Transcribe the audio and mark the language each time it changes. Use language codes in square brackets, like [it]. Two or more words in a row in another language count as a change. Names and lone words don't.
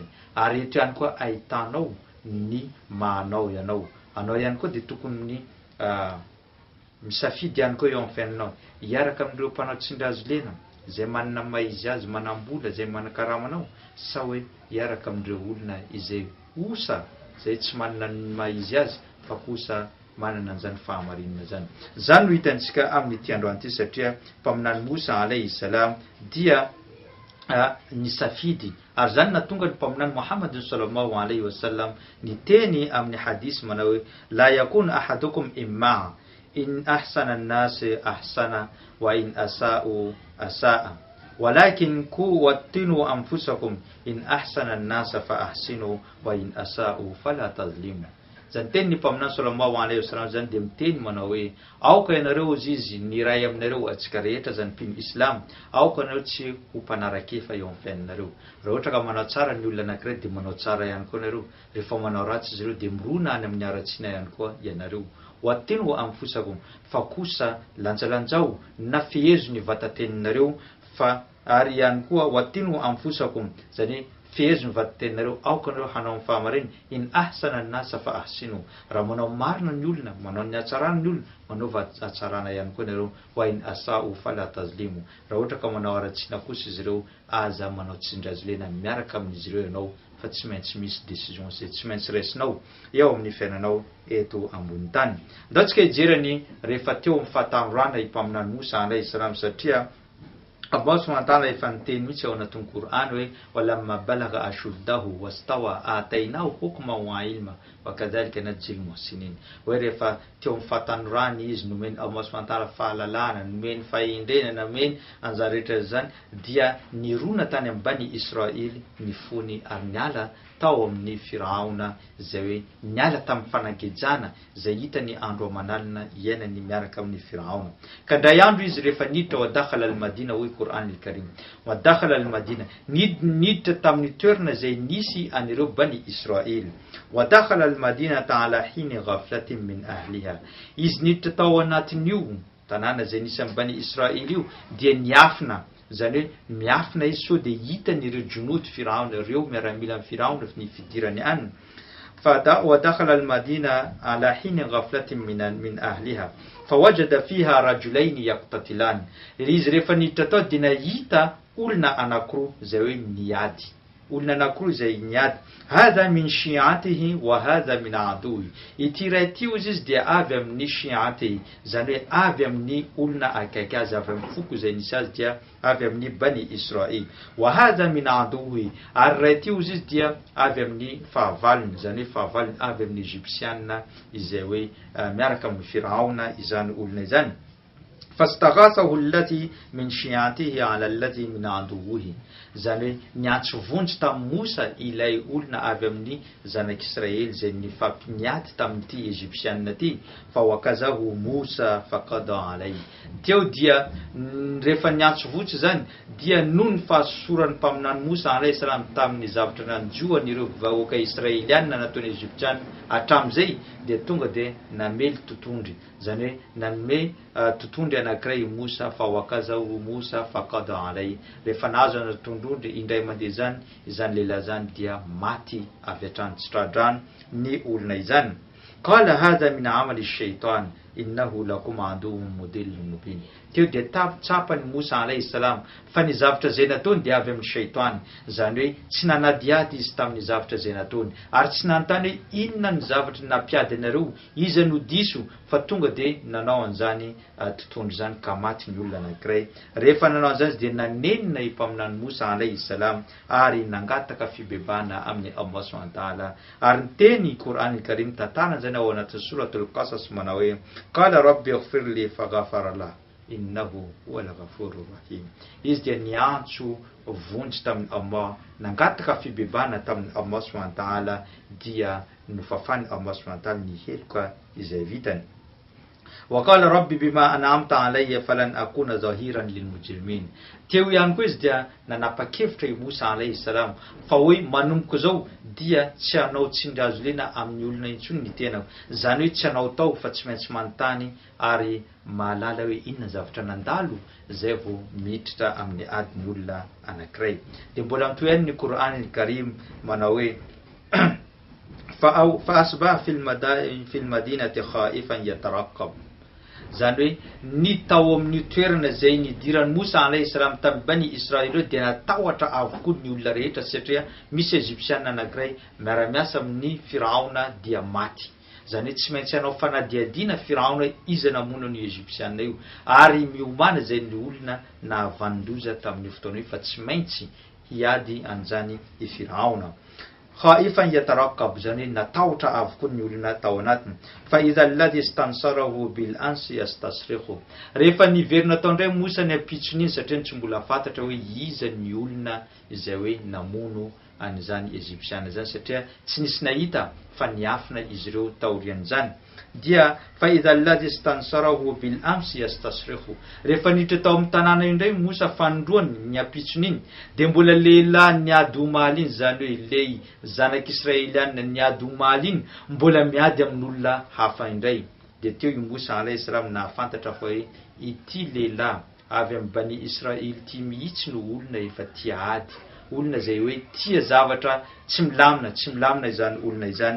[mg] Ary eto ihany koa ahitanao ny mahanao ianao, anao ihany koa dia tokony ny misafidy ihany koa eo amin'ny fiainanao hiaraka amin'ireo mpanao tsindrazo lena zay manana maizy azy manambola zay manakaramanao sa hoe hiaraka amin'ireo olona izay osa zay tsy manana maizy azy fa kosa manana an'izany fahamarinana zany. Zany no hitantsika amin'ity androany ity satria mpaminany Mosa [ar] عليه السلام [mg] dia nisafidy ary zany natonga ny mpaminany Muhammad [ar] صلى الله عليه وسلم [mg] ny teny amin'ny hadisy manao hoe [ar] لا يكن أحدكم إمعة إن أحسن الناس أحسن وإن أساءوا أساء ولكن وطنوا أنفسكم إن أحسن الناس فأحسنوا وإن أساءوا فلا تظلموا. [mg] Zany teny ny mpaminany [ar] صلى الله عليه وسلم [mg] zany dia miteny manao hoe aoka ianareo izy ny ray aminareo atsika rehetra zany mpino islam, aoka ianareo tsy ho mpanarakefa eo amin'ny fiainanareo. Raha ohatra ka manao tsara ny olona anankiray dia manao tsara ihany koa ianareo, rehefa manao ratsy izy ireo dia mirona any amin'ny aratsiana ihany koa ianareo. [ar] وطنوا أنفسكم [mg] fa kosa lanjalanjao na fihezo ny vatateninareo fa ary ihany koa [ar] وطنوا أنفسكم [mg] zany fihezo ny vatateninareo aoka ianareo hanao amin'ny fahamarinana [ar] إن أحسن الناس فأحسنوا, [mg] raha manao marina ny olona, manao ny hatsarana ny olona, manao hatsarana ihany koa ianareo, [ar] وإن أساءوا فلا تظلموا, [mg] raha ohatra ka manao aratsiana kosa izy ireo aza manao tsindrazolena miaraka amin'izy ireo ianao fa tsy maintsy misy décision zay tsy maintsy raisinao eo amin'ny fiainanao eto ambony tany. Ndaontsika hijerany rehefa teo amin'ny fahatandroana impaminany Mosa [ar] عليه السلام [mg] satria [ar] الله سبحانه وتعالى [mg] efa niteny mihitsy ao anatin'ny Qur'an hoe [ar] ولما بلغ أشده واستوى آتيناه حكما وعلما وكذلك نجزي المحسنين, [mg] hoe rehefa teo amin'ny fahatandroana izy nomeny [ar] الله سبحانه وتعالى [mg] fahalalana, nomeny fahendrenana, nomeny anjara rehetra zany dia nirona tany amin'ny bany Israely ny fony ary niala tao amin'ny Firaona zay hoe niala tamin'ny fanangejana zay hitany andro amanalina iainany miaraka amin'ny Firaona. Ka ndray andro izy rehefa niditra [ar] ودخل المدينة [mg] hoe [ar] القرآن الكريم ودخل المدينة [mg] niditra tamin'ny toerana zay nisy anireo bany Israely. [ar] ودخل المدينة على حين غفلة من أهلها, [mg] izy niditra tao anatin'io tanàna zay nisy amin'ny bany Israely io dia niafina, zany hoe miafina izy so dia hitany ireo junody Firaona ireo miaramila amin'ny Firaona ny fidirany any. [ar] Fa ودخل المدينة على حين غفلة من أهلها فوجد فيها رجلين يقتتلان. [mg] Izy rehefa niditra tao dia nahita olona anankiroa zay hoe niady, olona anankiroa zay niady, [ar] هذا من شيعته وهذا من عدوه, [mg] ity ray ity izy dia avy amin'ny shi'atihi zany hoe avy amin'ny olona akaiky azy, avy amin'ny foko zay nisy azy dia avy amin'ny bany Israely, [ar] وهذا من عدوه, [mg] ary ray ity izy dia avy amin'ny fahavaliny zany hoe fahavaliny avy amin'ny Egyptianina izay hoe miaraka amin'ny Firaona izany olona izany. [ar] فاستغاثه الذي من شيعته على الذي من عدوه, [mg] zany hoe niantso vonjy tamin'ny Mosa ilay olona avy amin'ny zanak'Israely zay nifampiniady tamin'ity Egyptianina ty. [ar] فوكزه موسى فقضى عليه, [mg] teo dia rehefa niantso vonjy zany dia noho ny fahasoran'ny mpaminany Mosa [ar] عليه السلام [mg] tamin'ny zavatra nanjoan'ireo vahoaka Israelianina nataony Egyptianina hatramin'izay dia tonga dia namely totondry, zany hoe nanome totondry anankiray Mosa. [ar] فوكزه موسى فقضى عليه, [mg] rehefa nahazo ana tondrondry indray mandeha zany izany lehilahy zany dia maty avy hatrany tsitradrano ny olona izany. [ar] قال هذا من عمل الشيطان إنه لكم عدو مضل مبين. [mg] Teo dia tsapany Mosa alayhi salam fa ny zavatra zay nataony dia avy amin'ny shaitany, zany hoe tsy nanadiady izy tamin'ny zavatra zay nataony ary tsy nanontany hoe inona ny zavatra nampiady anareo, iza no diso fa tonga dia nanao an'izany tontolo zany ka maty ny olona anankiray. Rehefa nanao an'izany dia nanenina impaminany Mosa [ar] عليه السلام [mg] ary nangataka fibebahana amin'ny [ar] الله سبحانه وتعالى. [mg] Ary ny teny [ar] القرآن الكريم [mg] tantarana zany ao anaty suratul Qasas manao hoe [ar] قال رب اغفر لي فغفر له إنه هو الغفور الرحيم. [mg] Izy dia niantso vonjy tamin'ny Allah, nangataka fibebahana tamin'ny [ar] الله سبحانه وتعالى, [mg] dia nofafany [ar] الله سبحانه وتعالى [mg] ny heloka izay vitany. [ar] وقال رب بما أنعمت علي فلن أكون ظهيرا للمجرمين. [mg] Teo ihany koa izy dia nanapa-kevitra i Mosa [ar] عليه السلام [mg] fa hoe manomboka zao dia tsy hanao tsindry lena amin'ny olona intsony ny tenako, zany hoe tsy hanao tao fa tsy maintsy manontany ary mahalala hoe inona zavatra nandalo zay vao miditra amin'ny adiny olona anankiray. Dia mbola mitoy ny [ar] القرآن الكريم [mg] manao hoe [ar] فأصبح في المدينة خائفا يترقب. [mg] Zany hoe ny tao amin'ny toerana zay nidiran'ny Mosa [ar] عليه السلام [mg] tamin'ny bani Israel dia natahotra avokoa ny olona rehetra satria misy Egyptiana anankiray miara-miasa amin'ny Firaona dia maty. Zany hoe tsy maintsy hanao fanadiadiana Firaona iza namono ny Egyptiana io ary miomana zay ny olona nahavandoza tamin'ny fotoana io fa tsy maintsy hiady an'izany i Firaona. [ar] خائفا يترقب, [mg] zany natahotra avokoa ny olona tao anatiny. [ar] فإذا الذي استنصره بالأمس يستصرخه. [mg] Rehefa niverina tao indray Mosa ny ampitsony satria tsy mbola fantatra hoe iza ny olona izay hoe namono an'izany Egyptiana zany satria tsy nisy nahita fa niafina izy ireo taorian'izany. [ar] Dia فإذا الذي استنصره بالأمس يستصرخه. [mg] Rehefa niditra tao amin'ny tanàna indray Mosa fandroany ny ampitsony iny dia mbola lehilahy niady omaly iny, zany hoe lei zanak'Israeliana niady omaly iny mbola miady amin'olona hafa indray. Dia teo i Mosa [ar] عليه السلام [mg] nahafantatra fa hoe ity lehilahy avy amin'ny bani Israel ity mihitsy no olona efa tia ady, olona zay hoe tia zavatra tsy milamina izany olona izany.